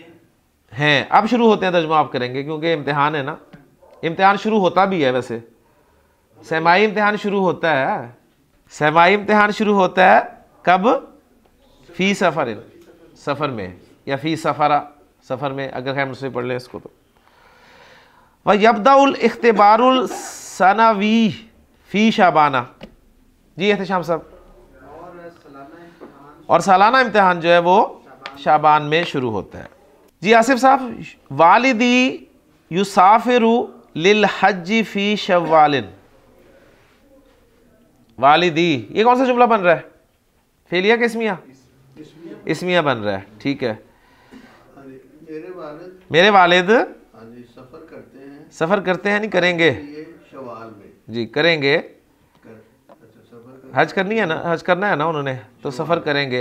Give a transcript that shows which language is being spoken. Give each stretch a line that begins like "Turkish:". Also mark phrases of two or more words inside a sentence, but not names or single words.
Hindi: हैं, अब शुरू होते हैं तर्जुमा आप करेंगे क्योंकि इम्तिहान है ना, इम्तिहान शुरू होता भी है वैसे। समाई इम्तिहान शुरू होता है, समाई इम्तिहान शुरू होता है कब?
Arabic: في صفر,
Hindi: सफ़र में, या
Arabic: في صفر,
Hindi: सफ़र में, अगर खैर मुझसे पढ़ लें इसको तो।
Arabic: ويبدأ الاختبار السنوي في شعبان,
Hindi: जी एहतशाम साहब। और सालाना इम्तिहान जो है वो शाबान में शुरू होता है। जी आसिफ साहब,
Arabic: والدي يسافر للحج في شوال,
Hindi: वालिदी ये कौन सा जुमला बन रहा है? फेलिया के इसमिया? इसमिया बन रहा है, ठीक है। मेरे वालिद सफर करते हैं, सफ़र करते हैं, नहीं करेंगे शवाल में, जी, करेंगे। हज करनी है ना, हज करना है ना उन्होंने, तो सफ़र करेंगे।